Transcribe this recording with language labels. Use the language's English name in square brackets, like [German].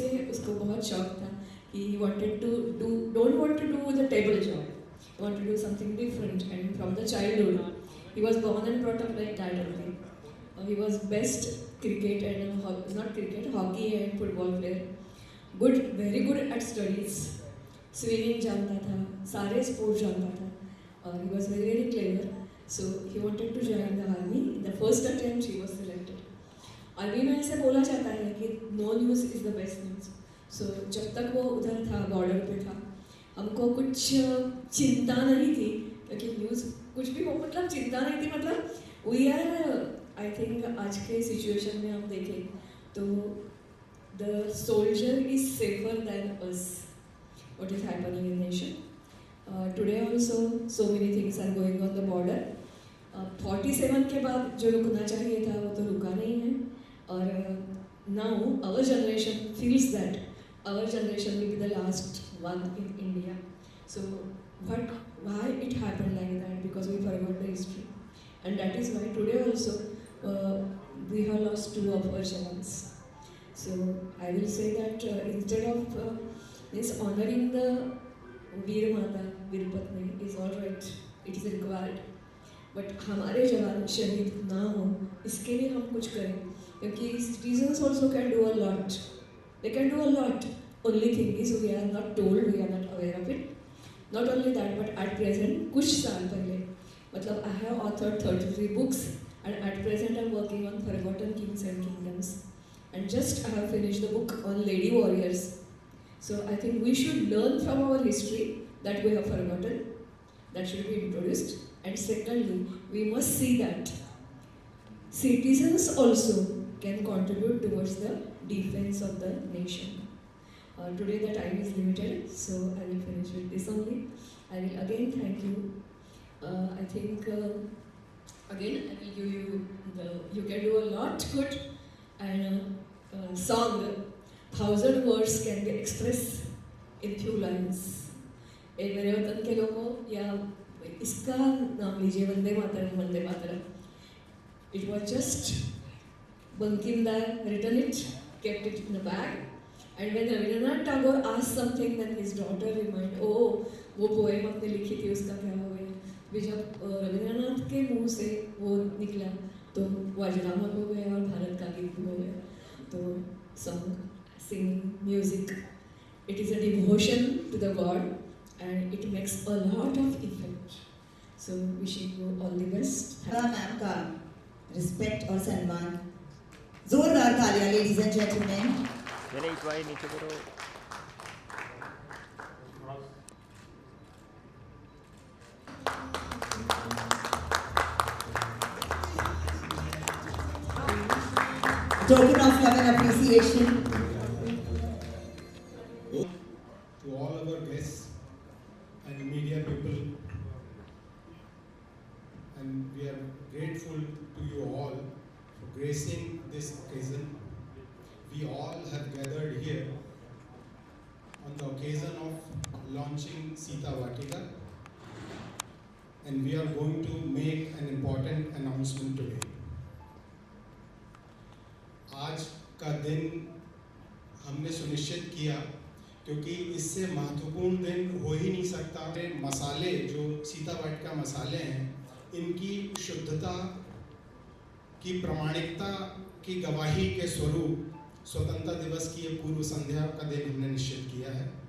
[Hindi] उसको बहुत शौक था कि [English] he wanted to do don't want to do the table job, he wanted to do something different, and from the childhood he was born and brought up like that only. He was best cricket and not cricket, hockey and football player. Good, very good at studies. [Hindi] Swimming जानता था, सारे sports जानता था. [English] He was very very clever. So he wanted to join the army. In the first attempt he was selected. [Hindi] Army में ऐसे बोला जाता है कि [English] No news is the best news. [Hindi] सो जब तक वो उधर था, बॉर्डर पे था, हमको कुछ चिंता नहीं थी, क्योंकि न्यूज़ कुछ भी हो, मतलब चिंता नहीं थी. [English] मतलब we are, I think [Hindi] आज के सिचुएशन में हम देखें तो [English] The soldier is safer than us. What is happening in nation today also, so many things are going on the border. [Hindi] 47 के बाद जो रुकना चाहिए था वो तो रुका नहीं है. [English] और now our generation feels that our generation will be the last one in India. So why it happened like that? Because we forgot the history, and that is why today also we have lost 2 of our jawans. So I will say that instead of this honoring the Veer Mata, Veer Patni is all right, it is required. [Hindi] But हमारे जवान शहीद ना हो, इसके लिए हम कुछ करें, क्योंकि [English] Citizens also can do a lot. [Hindi] दे can do a lot. [English] Only thing is we are not told, we are not aware of it. Not only that, but at present [Hindi] कुछ साल पहले, [English] मतलब I have authored 33 books and at present I am working on forgotten kings and kingdoms, and just I have finished the book on lady warriors. So I think we should learn from our history that we have forgotten, that should be introduced. And secondly, we must see that citizens also can contribute towards the defense of the nation. Today the time is limited, so I will finish with this only. I will again thank you. I think again I will give you you can do a lot good, and song 1000 words can be expressed in few lines. [Hindi] एक मेरे वतन के लोगों, या इसका नाम लीजिए Vande Mataram, Vande Mataram. [English] it was just Bankim दार written it, kept it in a bag, and when Rabindranath Tagore asked something, then his daughter reminded, [Hindi] वो पोएम आपने लिखी थी, उसका क्या हो गया. भी जब रविंद्रनाथ के मुंह से वो निकला तो वो अजरामर हो गया और भारत का गीत हो गया. [English] तो song, singing, music, it is a devotion to the God, and it makes a lot of effect. So wishing you all the best. [Hindi] Ma'am का रिस्पेक्ट और सम्मान, जोरदार तालियां लेडीज एंड जेंटलमैन. मैंने इस बार नीचे करो. [English] Token of love and appreciation to all our guests and media people, and we are grateful to you all for gracing this occasion. We all have gathered here on the occasion of launching Sita Vatika, and we are going to make an important announcement today. [Hindi] आज का दिन हमने सुनिश्चित किया क्योंकि इससे महत्वपूर्ण दिन हो ही नहीं सकता. मसाले जो सीता वाटिका मसाले हैं, इनकी शुद्धता की प्रामाणिकता की गवाही के स्वरूप स्वतंत्रता दिवस की ये पूर्व संध्या का दिन हमने निश्चित किया है.